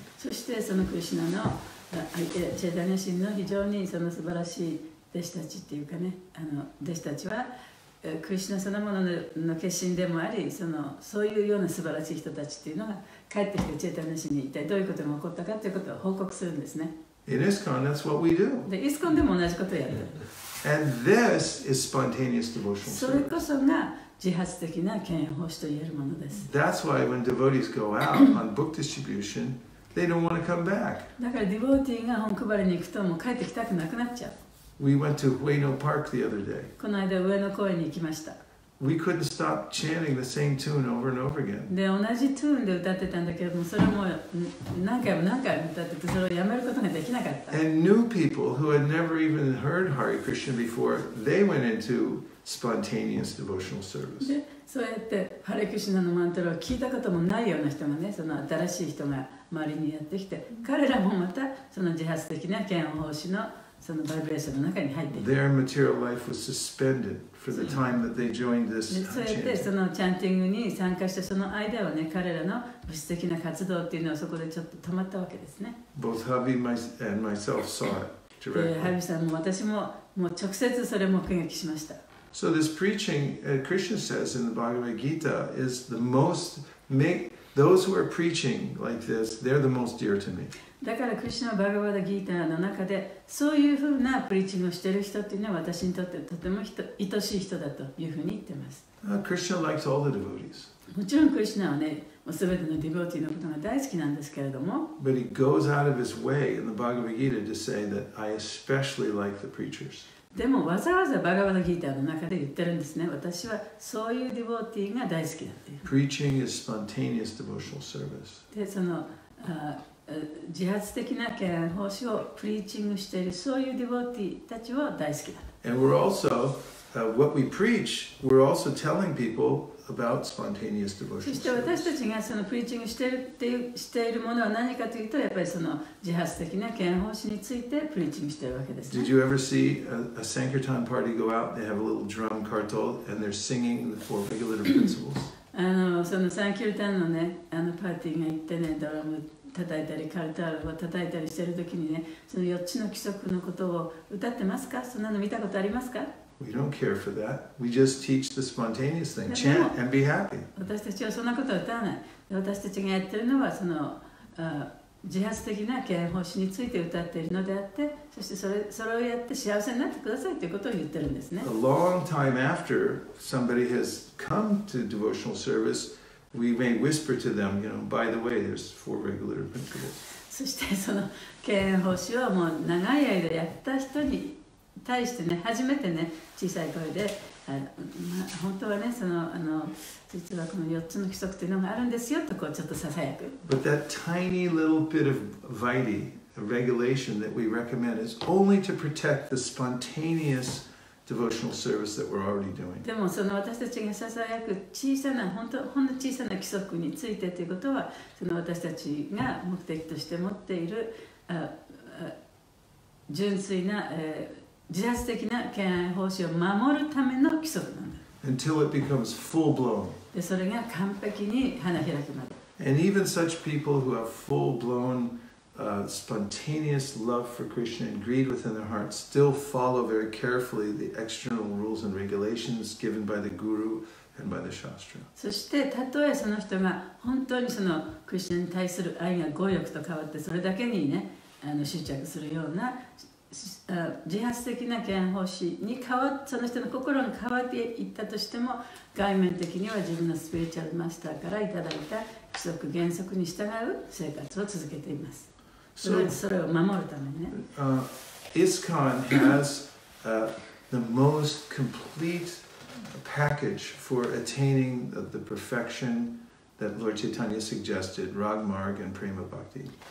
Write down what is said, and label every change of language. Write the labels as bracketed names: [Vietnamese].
[Japanese] そしてそのクリシュナのチェイタニア神の非常にその素晴らしい弟子たちっていうかね、弟子たちはクリシュナそのものの化身でもあり、そういうような素晴らしい人たちっていうのが帰ってきてチェイタニア神に一体どういうことが起こったかということを報告するんですね。 [English] In ISKCON, that's what we do. [Japanese] で、イスコンでも同じことをやってる。 [English] And this is spontaneous devotional [Japanese] それこ [English] service. [Japanese] そが自発的な敬愛奉仕と言えるものです。 [English] That's why when devotees go out on book distribution, they don't want to come back. [Japanese] だからディボーティーが本配りに行くともう帰ってきたくなくなっちゃう。 [English] We went to Ueno Park the other day. [Japanese] この間上野公園に行きました。 [English] we couldn't stop chanting the same tune over and over again. [Japanese] で、同じトゥーンで歌ってたんだけども、それも何回も何回も歌ってて、それをやめることができなかった。 [English] And new people who had never even heard Hare Krishna before, they went into spontaneous devotional service. [Japanese] で、そうやってハレクシナのマントラを聞いたこともないような人がね、その新しい人が周りにやってきて、彼らもまたその自発的な嫌悪奉仕のそのバイブレーションの中に入っていく。 [English] Their material life was suspended for the time that they joined this [Japanese] そうやってそ [English] chanting. [Japanese] のチャンティングに参加したその間はね、彼らの物質的な活動っていうのはそこでちょっと止まったわけですね。 [English] Both Havi and myself saw it [Japanese] で、ハ [English] directly. [Japanese] ビさんも私ももう直接それを目撃しました。 [English] So this preaching, Krishna says in the Bhagavad Gita, is the most, those who are preaching like this, they're the most dear to me. [Japanese] だからクリシュナ・バガバダ・ギーターの中でそういうふうなプリーチングをしている人っていうのは私にとってとても愛しい人だというふうに言ってます。 [English] Krishna likes all the devotees. [Japanese] もちろんクリシュナはね、すべてのディボーティーのことが大好きなんですけれども、 [English] But he goes out of his way in the Bhagavad Gita to say that I especially like the preachers. [Japanese] でもわざわざバガバダ・ギーターの中で言ってるんですね。私はそういうディボーティーが大好きだっていう。 [English] Preaching is spontaneous devotional service. [Japanese] で、その自発的な敬愛奉仕をプリーチングしているそういうディボーティーたちは大好きだ。 [English] And we're also, what we preach, we're also telling people about spontaneous [Japanese] そ [English] devotional [Japanese] して私た [English] service. [Japanese] ちがそのプリーチングしているものは何かというと、やっぱりその自発的な敬愛奉仕についてプリーチングしているわけですね。 [English] Did you ever see a Sankirtan party go out? They have a little drum kartal and they're singing the four regulative principles. [Japanese] そのサンキュルタンのね、パーティーが行ってね、ドラム叩いたりカルタールを叩いたりしているときにね、その4つの規則のことを歌ってますか？そんなの見たことありますか？ [English] We don't care for that. We just teach the spontaneous thing. Chant and be happy. [Japanese] 私たちはそんなことは歌わない。私たちがやっているのはその自発的な敬愛奉仕について歌っているのであって、そしてそれをやって幸せになってくださいということを言ってるんですね。 [English] A long time after somebody has come to devotional service, we may whisper to them, by the way, there's four regulative principles. [Japanese] そしてその敬愛奉仕をもう長い間やった人に対してね、初めてね、小さい声で、本当はね、実はこの4つの規則というのがあるんですよとこうちょっとささやく。 [English] But that tiny little bit of Vaidhi, a regulation that we recommend, is only to protect the spontaneous devotional service that we're already doing. [Japanese] でもその私たちがささやく小さなほんの小さな規則についてということは、その私たちが目的として持っている純粋な、自発的な敬愛奉仕を守るための規則なんだ。 [English] Until it becomes full-blown. [Japanese] でそれが完璧に花開くまで。 [English] And even such people who have full-blown spontaneous love for Krishna and greed within their hearts still follow very carefully the external rules and regulations given by the Guru and by the Shastra. [Japanese] そしてたとえその人が本当にそのクリスチャンに対する愛が強欲と変わってそれだけにね執着するような自発的な敬愛奉仕にその人の心が変わっていったとしても、外面的には自分のスピリチュアルマスターからいただいた規則原則に従う生活を続けています。それを守るためにね。 [English] ISKCON has the most complete package for attaining the perfection that Lord Chaitanya suggested, Rag Marg and Prema Bhakti.